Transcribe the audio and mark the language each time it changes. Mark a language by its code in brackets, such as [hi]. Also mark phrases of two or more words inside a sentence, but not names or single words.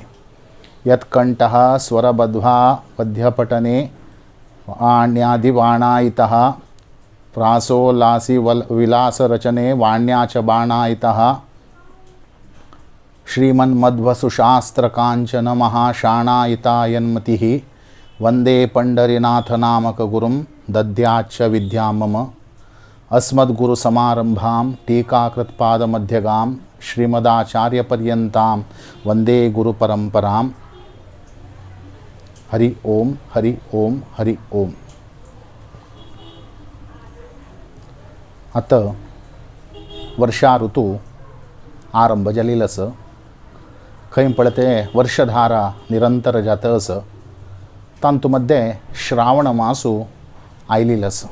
[sa] यत्कण्ठः स्वरबद्ध्वा पद्यपठने वाण्यादिबाणायितः प्रासोल्लासी विलासरचने वाण्या च बाणायितः श्रीमन्मध्वसुशास्त्रकाञ्चन महाशाणायितायन्मतिः वन्दे पंडरीनाथनामकगुरुं दद्याच्च विद्यां मम। अस्मद्गुरुसमारम्भां टीकाकृत्पादमध्यगां श्रीमदाचार्यपर्यन्तां वन्दे गुरुपरम्परां। हरि ओम हरि ओम हरि ओम। [kok] आता वर्षा ऋतू आरंभ जालेलो आसा। खंय पळय वर्षधारा निरंतर जात आसा। तांतूमध्ये श्रावण मासू आयिल्लो आसा।